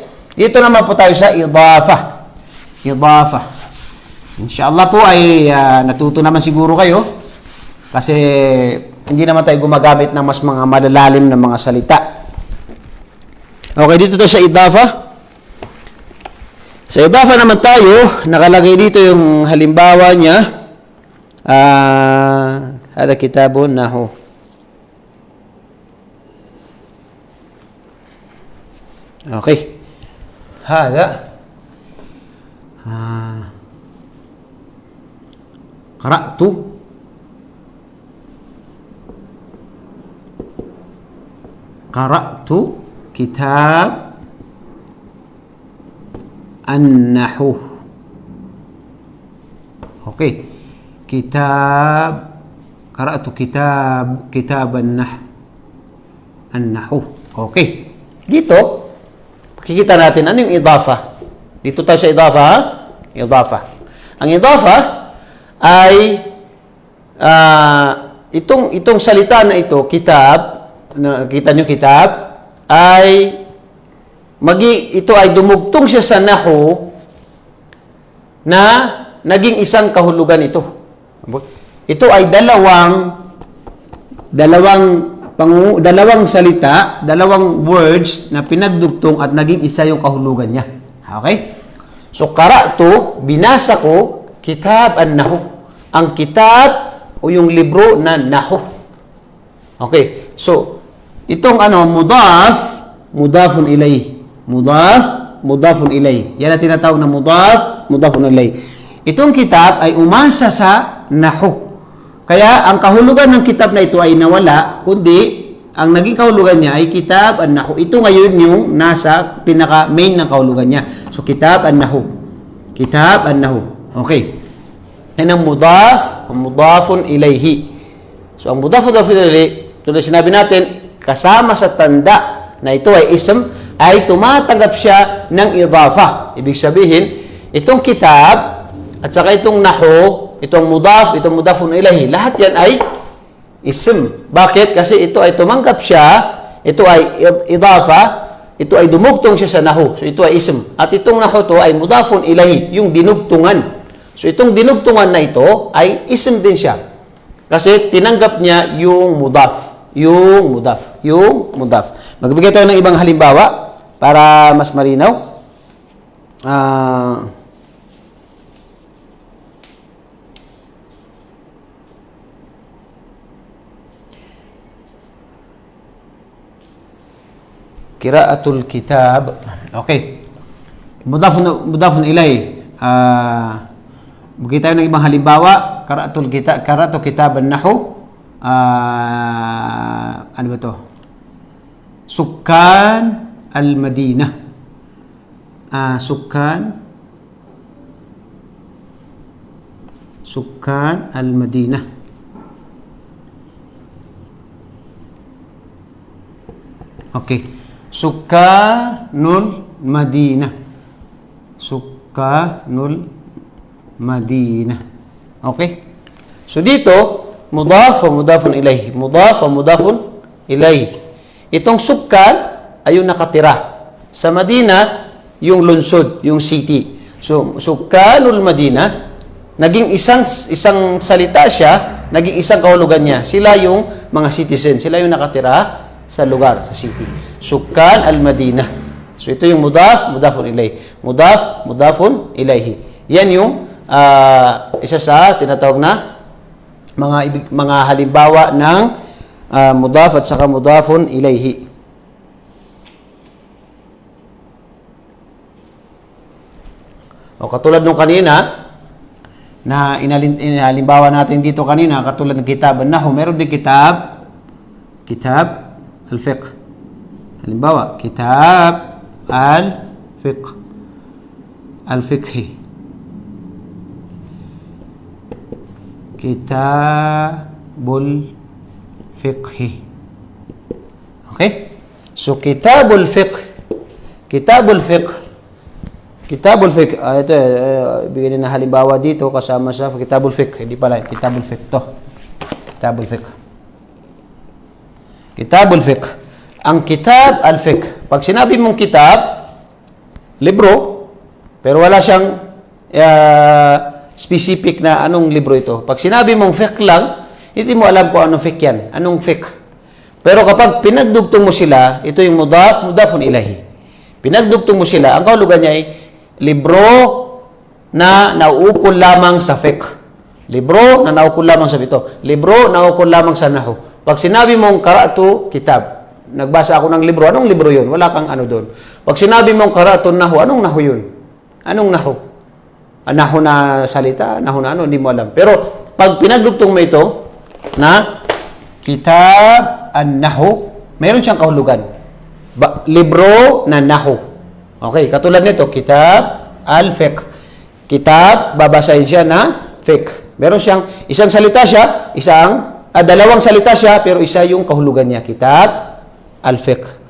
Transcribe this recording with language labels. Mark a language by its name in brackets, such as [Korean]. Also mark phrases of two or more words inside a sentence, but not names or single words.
[Filipino] Dito naman po tayo sa idafa. Inshallah po ay natuto naman siguro kayo kasi hindi naman tayo gumagamit ng mas mga malalalim na mga salita. Okay, dito tayo sa idafa. Sa idafa naman tayo, nakalagay dito yung halimbawa niya. [Arabic] هذا كتاب نحو. Okay. هذا. قرأتُ. قرأتُ كتاب النحو. Okay. قرأتُ كتاب النحو. Okay. [Filipino] Dito, makikita natin ano yung idafa. Dito tayo sa idafa, ha? Idafa. Ang idafa ay itong salita na ito, kitab, nakita nyo kitab, ay ito ay dumugtong siya sa nahu na naging isang kahulugan ito. Ito ay dalawang salita, dalawang words na pinagdugtong at naging isa yung kahulugan niya. Okay? So, qara'tu, binasa ko, [Arabic] كتاب النحو. [Filipino] Ang kitab o yung libro na nahu. Okay. So, itong [Arabic] مضاف إليه. مضاف إليه. [Filipino] Yan ang tinatawag na [Arabic] مضاف إليه. [Filipino] Itong kitab ay umasa sa nahu. Kaya, ang kahulugan ng kitab na ito ay nawala, kundi, ang naging kahulugan niya ay [Arabic] كتاب النحو. [Filipino] Ito ngayon yung nasa pinaka-main ng kahulugan niya. So, [Arabic] كتاب النحو. كتاب النحو. Okay. [Filipino] Yan ang [Arabic] مضاف إليه. [Filipino] So, ang [Arabic] مضاف إليه, [Filipino] tulad sinabi natin, kasama sa tanda na ito ay ism, ay tumatanggap siya ng idafa. Ibig sabihin, itong kitab, at saka itong nahu, itong [Arabic] مضاف إليه, [Filipino] lahat yan ay ism. Bakit? Kasi ito ay tumanggap siya, ito ay idafa, ito ay dumugtong siya sa nahu. So, ito ay ism. At itong nahu to ay [Arabic] مضاف إليه, [Filipino] yung dinugtungan. So, itong dinugtungan na ito ay ism din siya. Kasi tinanggap niya yung mudaf. Yung mudaf. Magbigay tayo ng ibang halimbawa para mas malinaw. [Arabic] قراءة الكتاب. Okay. مضاف إليه. [Filipino] Bigay tayo ng ibang halimbawa. [Arabic] قرأتُ كتاب النحو. [Filipino] Ano ba to? [Arabic] سكان المدينة. سكان المدينة. Okay. سكان المدينة. سكان المدينة. [Filipino] Okay? So dito, [Arabic] مضاف ومضاف إليه. مضاف ومضاف إليه. [Filipino] Itong sukkan ay yung nakatira. Sa Madina, yung lungsod, yung city. So, [Arabic] سكان المدينة, [Filipino] naging isang salita siya, naging isang kahulugan niya. Sila yung mga citizen. Sila yung nakatira sa lugar, sa city. [Arabic] سكان المدينة. [Filipino] So, ito yung [Arabic] مضاف إليه. مضاف إليه. [Filipino] Yan yung isa sa tinatawag na mga halimbawa ng mudaf at saka [Arabic] مضاف إليه. [Filipino] O katulad nung kanina na inalimbawa natin dito kanina, katulad ng [Arabic] كتاب النحو, [Filipino] meron din [Arabic] كتاب الفقه. Halimbawa, كتاب الفقه. الفقه. كتاب الفقه. Okay? So, كتاب الفقه. [Filipino] Ito, bigyan na halimbawa dito kasama sa [Arabic] كتاب الفقه. [Filipino] Hindi pala, [Arabic] كتاب الفقه to. كتاب الفقه. Ang كتاب الفقه. [Filipino] Pag sinabi mong kitab, libro, pero wala siyang specific na anong libro ito. Pag sinabi mong fiqh lang, hindi mo alam kung anong fiqh yan. Anong fiqh. Pero kapag pinagdugtong mo sila, ito yung [Arabic] مضاف إليه. [Filipino] pinagdugtong mo sila, ang kahulugan niya ay libro na nauukol lamang sa fiqh. Libro na nauukol lamang sa ito. Libro na nauukol lamang sa nahwu. Pag sinabi mong [Arabic] قرأتُ كتاب, [Filipino] nagbasa ako ng libro, anong libro yun? Wala kang ano doon. Pag sinabi mong [Arabic] قرأتُ نحو, [Filipino] anong nahwu yun? Anong nahwu? Nahwu na salita, nahwu na ano, hindi mo alam. Pero pag pinagdugtong mo ito na [Arabic] كتاب النحو, [Filipino] mayroon siyang kahulugan. Libro na nahwu. Okay, katulad nito, [Arabic] كتاب الفقه. Kitab, [Filipino] babasahin siya na fiqh. Meron siyang, isang salita siya, dalawang salita siya, pero isa yung kahulugan niya, [Arabic] كتاب الفقه.